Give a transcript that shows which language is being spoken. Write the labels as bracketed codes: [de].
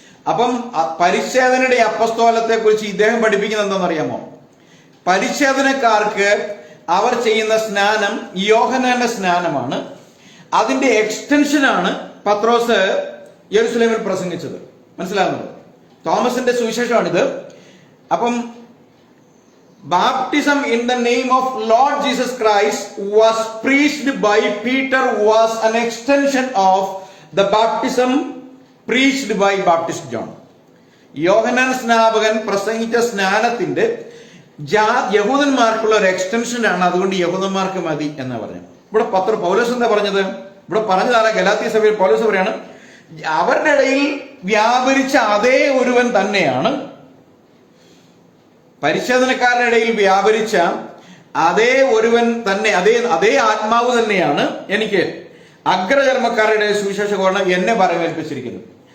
[ml] അപ്പം പരിച്ഛേദനയുടെ അപ്പോസ്തലത്തെ കുറിച്ച് ഇദ്ദേഹം പഠിപ്പിക്കുന്നത് എന്താണെന്നറിയാമോ? പരിച്ഛേദനക്കാർക്ക് അവർ ചെയ്യുന്ന സ്നാനം യോഹന്നാന്റെ സ്നാനമാണ്. അതിന്റെ എക്സ്റ്റൻഷനാണ് പത്രോസ് യെരുശലേമിൽ പ്രസംഗിച്ചത്. മനസ്സിലാകുന്നത്? തോമസിന്റെ സുവിശേഷമാണിത്. അപ്പം [en] baptism in the name of Lord Jesus Christ was preached by Peter was an extension of the baptism preached by Baptist John. [ml] യോഹന്നാൻ സ്നാപകൻ പ്രസംഗിച്ച സ്നാനത്തിന്റെ യഹൂദന്മാർക്കുള്ള ഒരു എക്സ്റ്റൻഷനാണ്. അതുകൊണ്ട് യഹൂദന്മാർക്ക് മതി എന്ന് പറഞ്ഞു. ഇവിടെ പൗലോസ് എന്താ പറഞ്ഞത്? ഇവിടെ പറഞ്ഞതാരാ? ഗലാത്യ സഭയിൽ പൗലോസ് പറയാണ്, അവരുടെ ഇടയിൽ വ്യാപരിച്ച അതേ ഒരുവൻ തന്നെയാണ്, പരിച്ഛേദനക്കാരുടെ ഇടയിൽ വ്യാപരിച്ച അതേ ഒരുവൻ തന്നെ, അതേ ആത്മാവ് തന്നെയാണ് എനിക്ക് അഗ്രചർമ്മക്കാരുടെ സുവിശേഷ ഘോഷണം എന്നെ പറമേൽപ്പിച്ചിരിക്കുന്നത്.